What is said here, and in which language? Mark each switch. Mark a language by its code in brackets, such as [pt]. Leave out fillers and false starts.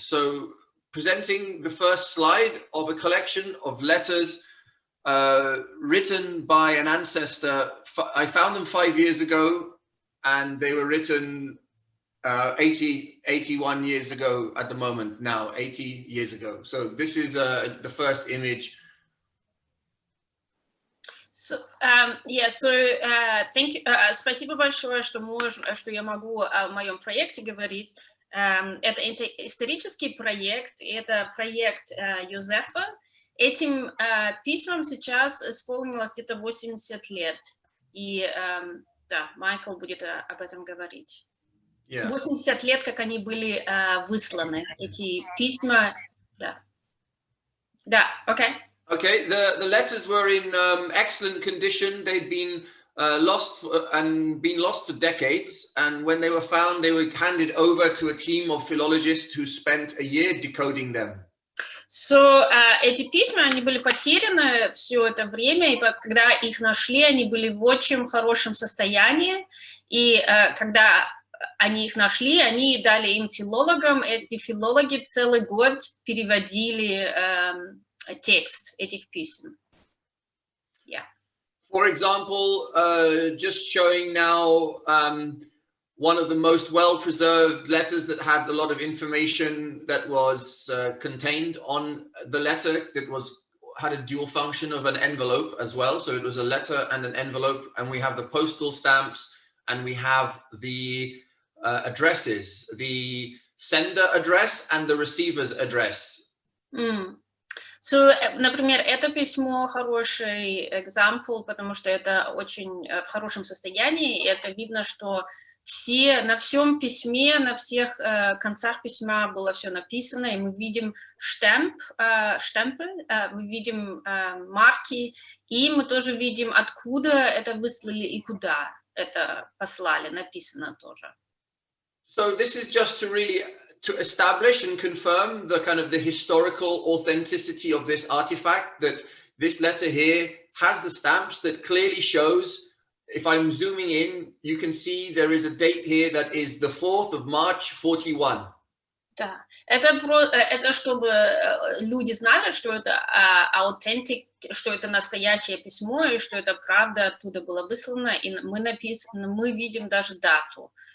[en] So presenting the first slide of a collection of letters written by an ancestor. I found them 5 years ago, and they were written 81 years ago at the moment now, 80 years ago. So this is the first image. So, thank you. [ru] Спасибо большое, что я могу о моем проекте говорить. Это исторический проект, это проект Юзефа. Этим письмам сейчас исполнилось где-то 80 лет. И да, Майкл будет об этом говорить. 80 лет, как они были высланы, эти письма. Да, окей. [en] Okay, the letters were in excellent condition. They'd been lost for decades, and when they were found, they were handed over to a team of philologists who spent a year decoding them. [ru] So, эти письма, они были потеряны все это время, и когда их нашли, они были в очень хорошем состоянии, и когда они их нашли, они дали им филологам, эти филологи целый год переводили текст этих писем. [en] Yeah. For example, just showing now one of the most well-preserved letters that had a lot of information that was contained on the letter, that had a dual function of an envelope as well. So it was a letter and an envelope, and we have the postal stamps, and we have the addresses, the sender address and the receiver's address. [ru] So, например, это письмо хороший example, потому что это очень в хорошем состоянии, и это видно, что на всем письме, на всех концах письма было все написано, и мы видим штемпы, мы видим марки, и мы тоже видим, откуда это выслали и куда это послали, написано тоже. [en] So this is just to establish and confirm the kind of the historical authenticity of this artifact, that this letter here has the stamps that clearly shows, if I'm zooming in, you can see there is a date here that is the 4th of March, 41. [ru] Да, это чтобы люди знали, что это authentic, что это настоящее письмо, и что это правда оттуда было выслано, и мы видим даже дату.